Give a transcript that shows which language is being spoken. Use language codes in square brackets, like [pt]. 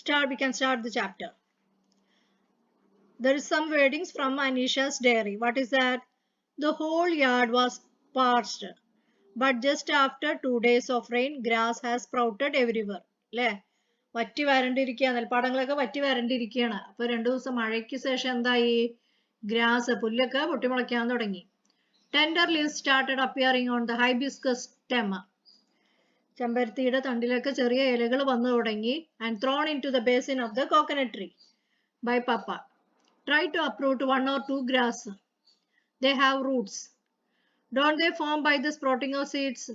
[en] We can start the chapter. There is some wordings from Anisha's diary. What is that? The whole yard was parched, but just after 2 days of rain, grass has sprouted everywhere. [ml] അല്ലേ? വറ്റി വരണ്ടിരിക്കുകയാണ്, നെൽപ്പാടങ്ങളൊക്കെ വറ്റി വരണ്ടിരിക്കുകയാണ്. അപ്പോൾ 2 ദിവസം മഴയ്ക്ക് ശേഷം എന്തായി? Grass, പുല്ലൊക്കെ പൊട്ടിമുളയ്ക്കാൻ തുടങ്ങി. [en] Tender leaves started appearing on the hibiscus stem. [ml] ചെമ്പരത്തിയുടെ തണ്ടിലൊക്കെ ചെറിയ ഇലകൾ വന്നു തുടങ്ങി. [en] And thrown into the basin of the coconut tree by Papa. Try to uproot 1 or 2 grass. They have roots. Don't they form by the sprouting of seeds?